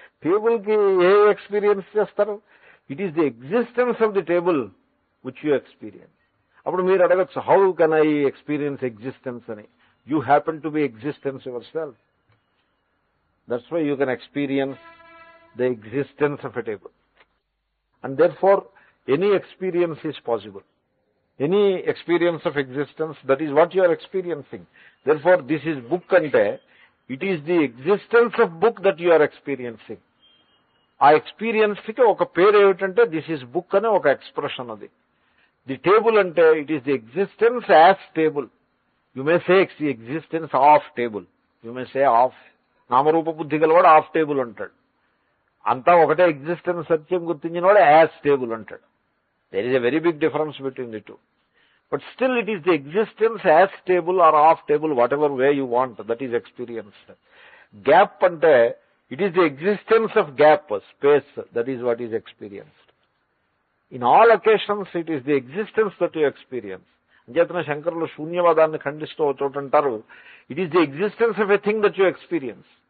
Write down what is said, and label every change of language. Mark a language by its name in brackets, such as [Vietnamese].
[Telugu] టేబుల్కి ఏ experience చేస్తారు? [English] It is the existence of the table which you experience. [Telugu] అప్పుడు మీరు అడగచ్చు, [English] How can I experience existence అని. You happen to be existence yourself. That's why you can experience the existence of a table. And therefore any experience is possible. Any experience of existence, that is what you are experiencing. Therefore, this is book ante, it is the existence of book that you are experiencing. [Telugu] ఆ experience కి ఒక పేరు ఏమిటంటే [English] this is book [Telugu] అనే ఒక expression అది. [English] The table అంటే it is the existence as table. You may say the existence of table. You may say of. [Telugu] నామరూప బుద్ధి గలవాడు ఆఫ్ టేబుల్ అంటాడు. అంతా ఒకటే ఎగ్జిస్టెన్స్ సత్యం గుర్తించిన వాడు యాజ్ టేబుల్ అంటాడు. [English] There is a very big difference between the two. But still it is the existence as table or off table, whatever way you want, that is experienced. Gap ante, it is the existence of gap, space, that is what is experienced. In all occasions, it is the existence that you experience. [Telugu] అంచేతన శంకరులు శూన్యవాదాన్ని ఖండిస్తూ చోటంటారు, [English] it is the existence of a thing that you experience.